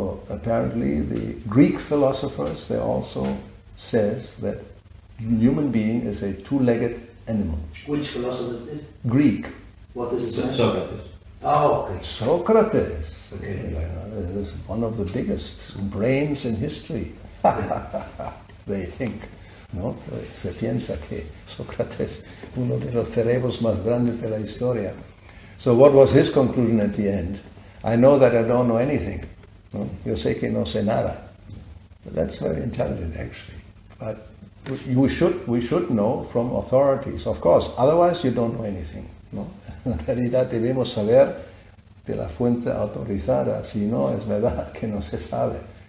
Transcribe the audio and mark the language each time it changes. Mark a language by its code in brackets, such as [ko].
[en] Apparently, the Greek philosophers, they also says that human being is a two-legged animal. Which philosopher is this? Greek. What is his name? Socrates. Oh, okay. Socrates. Okay. Is one of the biggest brains in history. They think. ¿No? [es] Se piensa que Sócrates, uno de los cerebros más grandes de la historia. [en] So what was his conclusion at the end? I know that I don't know anything. ¿No? [es] Yo sé que no sé nada. [en] That's very intelligent, actually. But we should know from authorities, of course. Otherwise, you don't know anything. [es] ¿No? En realidad debemos saber de la fuente autorizada. Si no, es verdad que no se sabe.